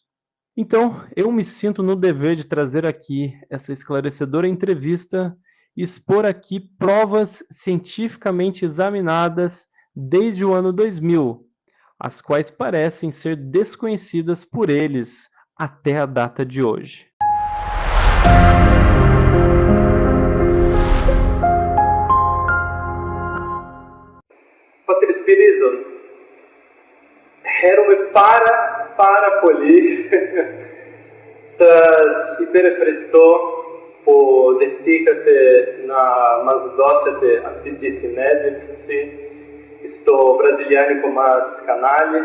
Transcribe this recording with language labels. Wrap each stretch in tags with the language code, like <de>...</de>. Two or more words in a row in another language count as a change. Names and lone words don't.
<pt>Então, eu me sinto no dever de trazer aqui essa esclarecedora entrevista e expor aqui provas cientificamente examinadas desde o ano 2000, as quais parecem ser desconhecidas por eles até a data de hoje.</pt> <el>Πατήρ Σπυρίδων, χαίρομαι πάρα πολύ. Σας υπερευχαριστώ που δεχτήκατε να μας δώσετε αυτή τη συνέντευξη στο βραζιλιάνικο μας κανάλι.</el>